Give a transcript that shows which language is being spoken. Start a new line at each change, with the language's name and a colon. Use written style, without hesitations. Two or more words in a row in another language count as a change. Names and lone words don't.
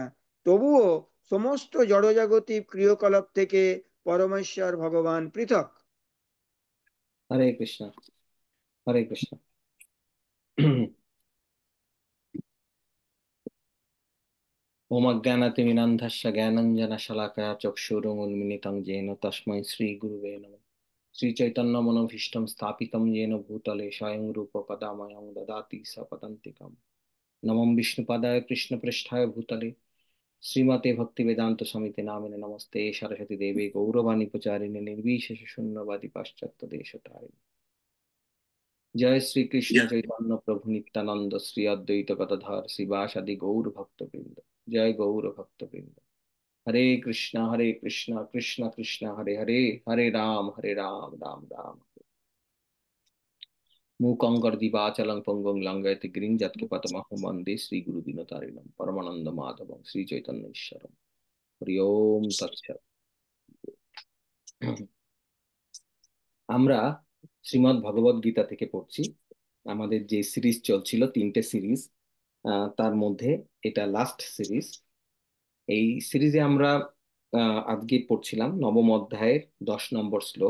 Bangla: তবুও সমস্ত জড়জাগতিক ক্রিয়াকলাপ থেকে পরমেশ্বর ভগবান পৃথক।
Sanskrit: হরে কৃষ্ণ, হরে কৃষ্ণ। ওম অজ্ঞানাতিমিরান্ধস্য জ্ঞানাঞ্জনশলাকয়া চক্ষুरुन्मीलितं येन तस्मै श्रीगुरुवे नमः। श्रीचैतन्यमनोभीष्टं स्थापितं येन भूतले स्वयं रूप कदा मह्यं ददाति सपदान्तिकम्। नमो विष्णुपदाय कृष्णपृष्ठाय भूतले श्रीमते भक्तिवेदांत समिति नामिने नमस्ते सरस्वती देवी गौरवाणी प्रचारिणे निर्विशेष शून्यवादी पाश्चात्य देशतारिणे। जय श्री कृष्ण चैतन्य प्रभु नित्यानंद श्री अद्वैत गदाधर शिवासादि गौर भक्तवृंद। जय गौर भक्तवृंद। हरे कृष्णा कृष्ण कृष्ण हरे हरे, हरे राम राम राम। मूकं कर्दिवाचलं पंगुं लंघयते गिरिं यत्कृपातमहं वन्दे श्री गुरु दिनतारिणं परमानंद माधवं श्री चैतन्य ईश्वरं। हरि ओम तत्सत्।
Bangla: আমরা শ্রীমদ্ ভগবদ গীতা থেকে পড়ছি। আমাদের যে সিরিজ চলছিল, 3টে সিরিজ, তার মধ্যে এটা
English: last series.
Bangla: এই সিরিজে আমরা আজকে পড়ছিলাম নবম অধ্যায়ের 10 নম্বর শ্লোক।